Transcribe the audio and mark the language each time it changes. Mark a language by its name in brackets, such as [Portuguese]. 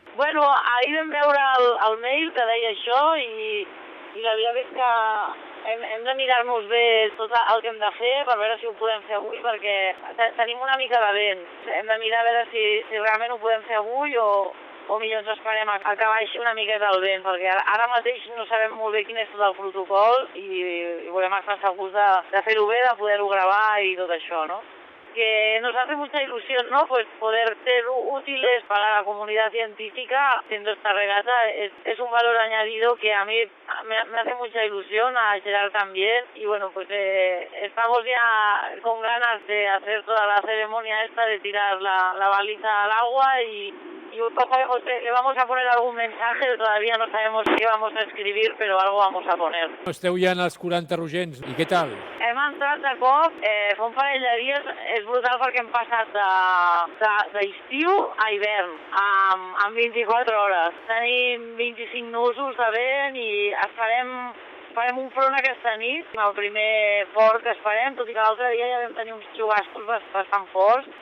[Catalan] Bueno, ahir vam veure el mail que deia això i la veritat és que hem de mirar-nos bé tot el que hem de fer per veure si ho podem fer avui perquè tenim una mica de vent. Hem de mirar a veure si realment ho podem fer avui o millor ens esperem a que baixi una miqueta el vent perquè ara mateix no sabem molt bé quin és tot el protocol i volem estar segurs de fer-ho bé, de poder-ho gravar i tot això, no? [Spanish] Que nos hace mucha ilusión, ¿no? Pues poder ser útiles para la comunidad científica haciendo esta regata es un valor añadido que a mí me hace mucha ilusión, a Gerard también, y bueno, pues estamos ya con ganas de hacer toda la ceremonia esta de tirar la baliza al agua y le vamos a poner algún mensaje, todavía no sabemos qué vamos a escribir, pero algo vamos a poner. [Catalan] Esteu ja en els 40 rogents, i què tal? Hem entrat de cop, fa un parell de dies, és brutal perquè hem passat d'estiu a hivern, en 24 hores. Tenim 25 nusos de vent i esperem un front aquesta nit, el primer fort que esperem, tot i que l'altre dia ja vam tenir uns xugascos bastant forts.